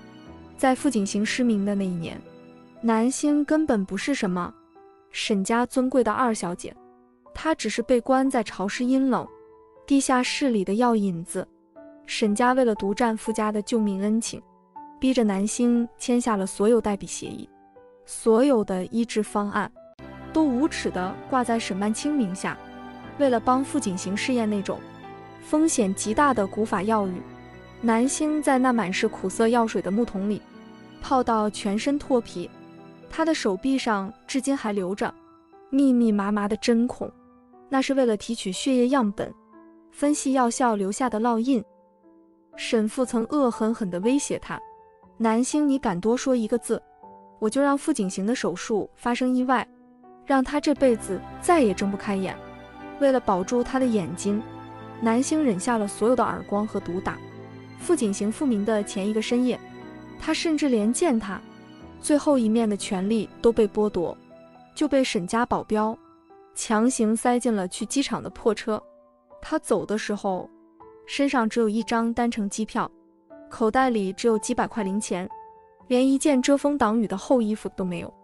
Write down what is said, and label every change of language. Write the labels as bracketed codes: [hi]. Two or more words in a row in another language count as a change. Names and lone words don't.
[zh] 在傅景行失明的那1年，南星根本不是什麼沈家尊貴的2小姐，她只是被關在潮濕陰冷地下室裡的藥引子。沈家為了獨佔傅家的救命恩情，逼着南星簽下了所有代筆協議，所有的醫治方案都無恥地掛在沈曼青名下。為了幫傅景行試驗那種風險極大的古法藥浴，南星在那滿是苦澀藥水的木桶裡泡到全身脫皮，他的手臂上至今還留着密密麻麻的針孔，那是為了提取血液樣本分析藥效留下的烙印。沈父曾惡狠狠地威脅他，南星，你敢多說一個字，我就讓傅景行的手術發生意外，讓他這輩子再也睜不開眼。為了保住他的眼睛，南星忍下了所有的耳光和毒打。傅景行复明的前一個深夜，他甚至連見他最後一面的權利都被剝奪，就被沈家保鏢強行塞進了去機場的破車。他走的時候，身上只有一張單程機票，口袋裡只有幾百塊零錢，連一件遮風擋雨的厚衣服都沒有。